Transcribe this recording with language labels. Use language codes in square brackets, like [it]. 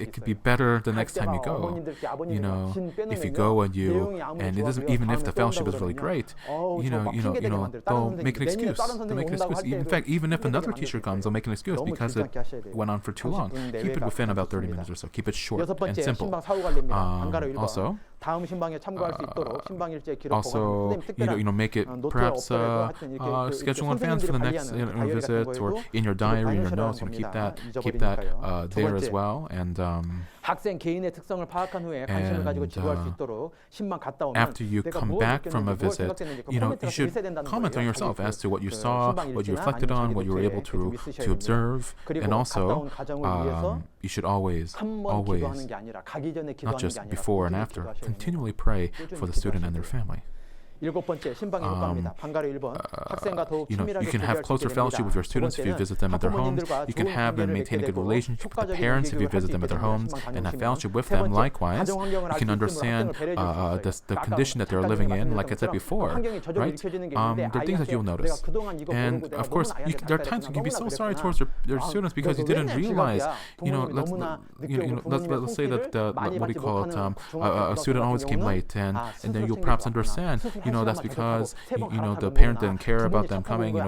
[en] It could be better the next time you go. If you go and it doesn't, even if the fellowship is really great, they'll make an excuse. In fact, even if another teacher comes, they'll make an excuse because it went on for too long. Keep it within about 30 minutes or so. Keep it short and simple. Also, [ko] 다음 신방에 참고할 수 있도록 신방 일제 기록 [en] also, make it perhaps schedule in advance for the next visit, or in your diary, in your notes. Keep that there as well. And [ko] 학생 개인의 특성을 파악한 후에 관심을 가지고 지도할 수 있도록 신방 갔다 오면 [en] after you come back from a visit, you should comment on yourself as to what you saw, what you reflected on, what you were able to observe, and also you should always, not just before and after, continually pray for the student and their family. [ko] 일곱 번째 신방의 효과입니다. 방가루 1번 학생과 더욱 친밀하게 [en] you can have closer fellowship with your students if you visit them at their homes. You can have and maintain a good relationship with the parents if you visit them at their homes and have fellowship with them. Likewise, you can understand the condition that they're living in, like I said before, right? There are things that you'll notice. And of course, there are times you can be so sorry towards your students because you didn't realize, let's say that, what do you call it, a student always came late, and then you'll perhaps understand, that's because the parent didn't care about them coming.